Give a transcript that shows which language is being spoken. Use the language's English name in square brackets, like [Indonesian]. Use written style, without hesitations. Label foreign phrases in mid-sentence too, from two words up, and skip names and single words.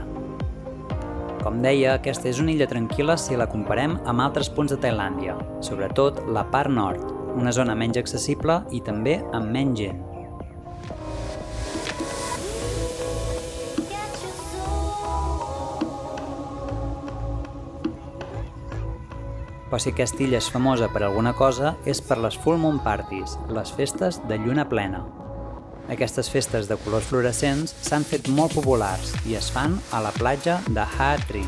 [Catalan] Com deia, aquesta és una illa tranquil·la si la comparem amb altres punts de Tailàndia, sobretot la part nord, una zona menys accessible i també amb menys gent. Però si aquesta illa és famosa per alguna cosa, és per les [English] full moon parties, [Catalan] les festes de lluna plena. Aquestes festes de colors fluorescents s'han fet molt populars i es fan a la platja de Ha Trin.